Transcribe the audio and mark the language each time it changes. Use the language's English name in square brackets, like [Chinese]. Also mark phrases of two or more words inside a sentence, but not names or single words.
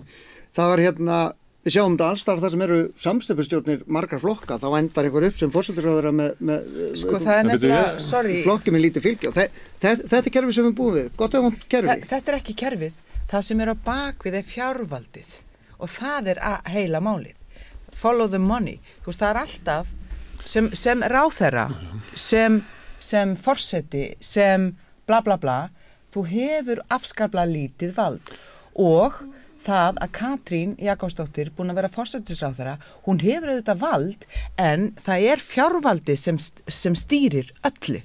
[Icelandic] Það var við sjáum þetta alls þar sem eru samstefnustjórnir margar flokka, þá endar einhver upp sem forsætisráðherra með sko það er nefnilega, sorry, flokki með lítið fylgi. Þetta er kerfið sem við búum við. Gott ef hún kerfið. Þetta er ekki kerfið. Það sem er á bakvið er fjárvaldið og það er heila málið. [English] Follow the money. [Icelandic] Þú veist, það er alltaf sem ráðherra, sem forseti, sem bla bla bla, þú hefur afskaplega lítið vald og það að Katrín Jakobsdóttir búin að vera forsætisráðherra, hún hefur auðvitað vald en það er fjárvaldið sem stýrir öllu.